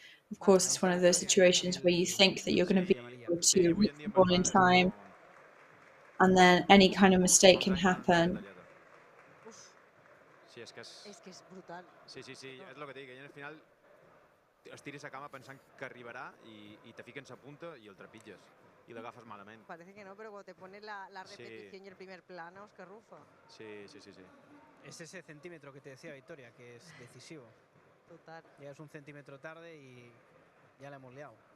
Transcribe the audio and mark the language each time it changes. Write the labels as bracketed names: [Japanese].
[English] Of course, it's one of those situations where you think that you're going to be able to reach the ball in time. and then any kind of mistake can happen. [Catalan] Sí, és que és brutal. Sí, és el que dic, ell al final estiris a cama pensant que arribarà i te fiquen sa punta i el trepitges y l'agafes malament. [Spanish] Parece que no, pero cuando te pones la repetición y el primer plano, es que rufa. Sí. Es ese centímetro que te decía Victoria, que es decisivo. Total. Ya es un centímetro tarde y ya la hemos liado.